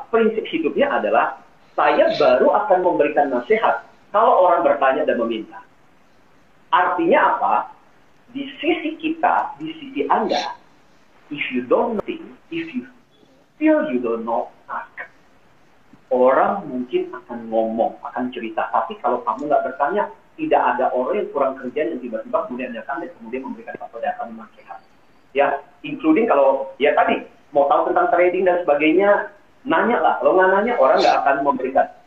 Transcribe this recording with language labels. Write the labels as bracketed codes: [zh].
[id] Prinsip hidupnya adalah saya baru akan memberikan nasihat kalau orang bertanya dan meminta. Artinya apa? Di sisi kita, di sisi Anda, [en] if you don't think, if you feel you don't know, ask. [id] Orang mungkin akan ngomong, akan cerita. Tapi kalau kamu nggak bertanya, tidak ada orang yang kurang kerjaan yang tiba-tiba kemudian datang dan kemudian memberikan satu data nasihat. Ya, including kalau ya tadi mau tahu tentang trading dan sebagainya, nanya lah. Kalau nggak nanya, orang nggak akan memberikan.